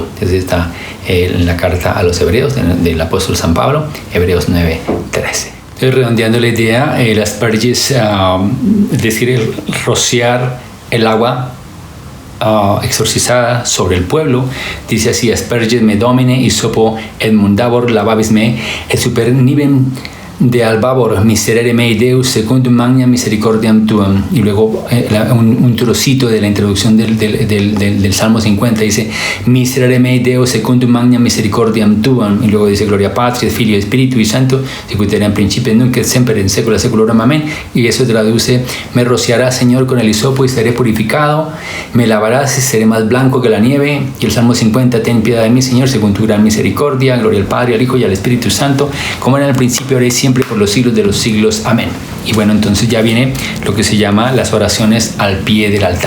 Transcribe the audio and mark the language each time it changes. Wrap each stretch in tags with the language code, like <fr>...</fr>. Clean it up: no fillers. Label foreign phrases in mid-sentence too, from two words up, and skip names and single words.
<es>Entonces está en la carta a los Hebreos del apóstol San Pablo, Hebreos 9:13. Redondeando la idea, las Perges, es decir, el rociar el agua exorcizada sobre el pueblo, dice así:</es> <la>asperges me domine hisopo et mundabor lavabis me et super nivem de albavor, miserere mei Deus, secundum magna misericordiam tuam.</la> <es>Y luego un trocito de la introducción del Salmo 50 dice,</es> <la>miserere mei Deus, secundum magna misericordiam tuam.</la> <es>Y luego dice,</es> <la>gloria Patria, Filio</la> <es>y Espíritu Santo,</es> <la>sicut erat in principio, nunc et semper in saecula saeculorum, amén.</la> <es>Y eso traduce, me rociarás, Señor, con el hisopo y seré purificado, me lavarás y seré más blanco que la nieve. Y el Salmo 50, ten piedad de mí, Señor, según tu gran misericordia, gloria al Padre, al Hijo y al Espíritu Santo, como era en el principio, ahora y siempre, por los siglos de los siglos, amén. Y bueno, entonces ya viene lo que se llama las oraciones al pie del altar.</es>